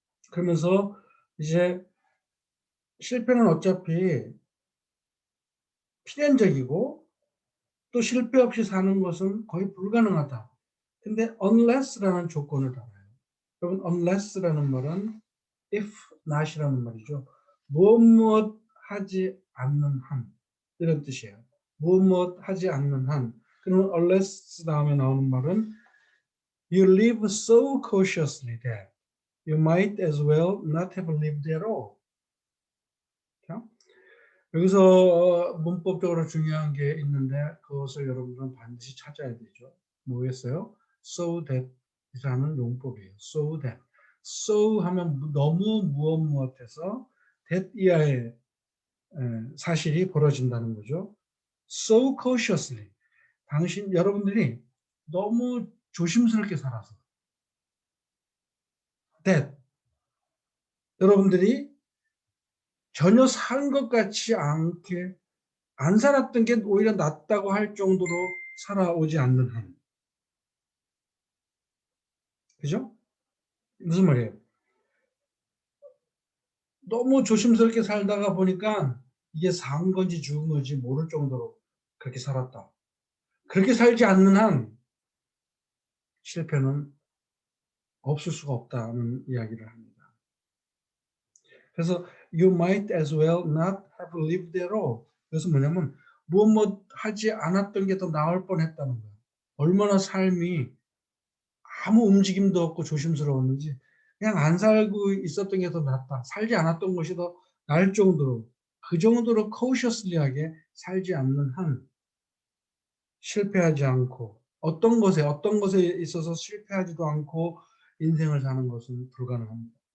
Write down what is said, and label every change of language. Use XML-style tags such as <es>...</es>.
<ko>그러면서 이제 실패는 어차피 필연적이고 또 실패 없이 사는 것은 거의 불가능하다. 근데 unless라는 조건을 달아요. 여러분 unless라는 말은 if not이라는 말이죠. 무엇 하지 않는 한 이런 뜻이에요. 무엇 하지 않는 한. 그러면 unless 다음에 나오는 말은</ko> <en>you live so cautiously that you might as well not have lived at all.</en> <ko>그렇죠? 여기서 문법적으로 중요한 게 있는데 그것을 여러분들은 반드시 찾아야 되죠. 뭐겠어요? So that이라는 용법이에요.</ko> <en>So that.</en> <ko>So 하면 너무 무엇해서 that 이하의 사실이 벌어진다는 거죠.</ko> <en>So cautiously.</en> <ko>여러분들이 너무 조심스럽게 살아서 that 여러분들이 전혀 산 것 같지 않게 안 살았던 게 오히려 낫다고 할 정도로 살아오지 않는 한. 그죠? 무슨 말이에요? 너무 조심스럽게 살다가 보니까 이게 산 건지 죽은 건지 모를 정도로 그렇게 살았다. 그렇게 살지 않는 한 실패는 없을 수가 없다는 이야기를 합니다. 그래서</ko> <en>you might as well not have lived at all.</en> <ko>그래서 뭐냐면 무엇 하지 않았던 게 더 나을 뻔했다는 거예요. 얼마나 삶이 아무 움직임도 없고 조심스러웠는지 그냥 안 살고 있었던 게 더 낫다. 살지 않았던 것이 더 나을 정도로 그 정도로 cautiously하게 살지 않는 한 실패하지 않고 어떤 것에 있어서 실패하지도 않고 인생을 사는 것은 불가능합니다.</ko>